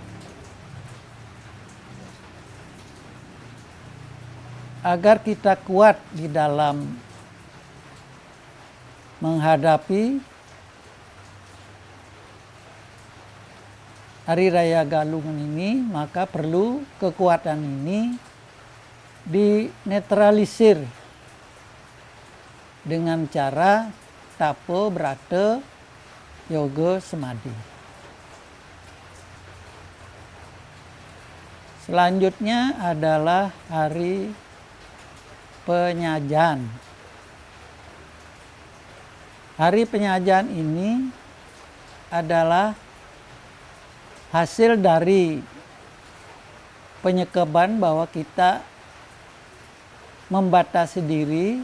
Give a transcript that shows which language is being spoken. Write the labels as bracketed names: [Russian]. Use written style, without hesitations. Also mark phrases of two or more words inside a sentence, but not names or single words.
[Indonesian] Agar kita kuat di dalam menghadapi Hari Raya Galungan ini, maka perlu kekuatan ini dinetralisir dengan cara tapa, brata, yoga, semadi. Selanjutnya adalah Hari Penyajan. Hari Penyajan ini adalah hasil dari penyekaban bahwa kita membatasi diri.